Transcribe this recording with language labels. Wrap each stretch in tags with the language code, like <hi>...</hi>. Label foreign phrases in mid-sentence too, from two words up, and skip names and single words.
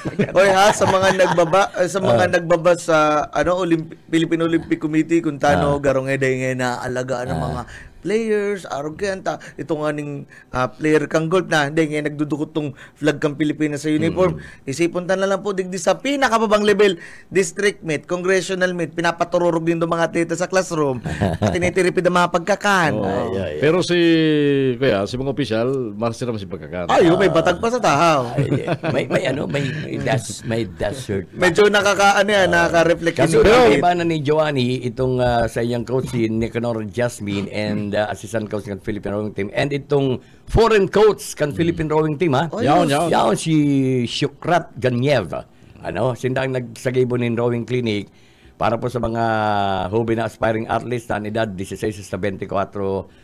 <bik>Oy sa mga nagbaba sa Philippine Olympic Committee kung tano garong eday na alagaan ng mga players, arroganta, ito nga ning player kang golf na, hindi nga nagdudukot tong flag kang Pilipinas sa uniform. Isipon ta na lang po digdi sa pinakababang level,</bik> <en>district meet, congressional meet,</en> <bik>pinapatururog din do mga atleta sa classroom, at tinitiripid ang mga pagkakan. Pero si mga opisyal, marasir naman si pagkakan. May batag pa sa tahaw. may desert. Medyo nakaka-reflect. Pero iba na ni Joanny, itong sa iyang coach si Nicanor Jasmine and</bik> <en>assistant coach</en> <bik>ng Philippine Rowing Team, and itong foreign coach ng Philippine Rowing Team yaon si Shukrat Ganyev sindang nagsagay ng</bik> <en>rowing clinic</en> <bik>para po sa mga hobby na</bik> <en>aspiring athletes</en> <bik>na edad 16 sa 24 ang edad.</bik>